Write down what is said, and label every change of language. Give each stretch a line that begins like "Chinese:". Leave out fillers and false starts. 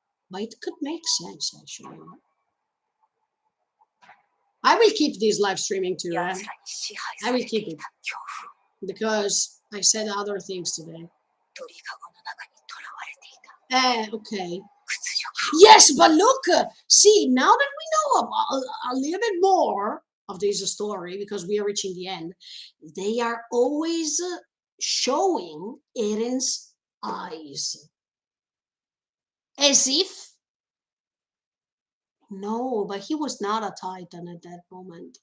English: but it could make sense actually. I will keep this live streaming too,
Japanese: 奴らに支配されていた恐怖。
English: because I said other things today.
Japanese: 鳥かごの中に囚われていた。
English: Okay.
Japanese: 屈辱。
English: Yes, but look, see, now that we know a little bit more of this story, because we are reaching the end, they are always showing Eren's eyes. As if, no, but he was not a Titan at that moment.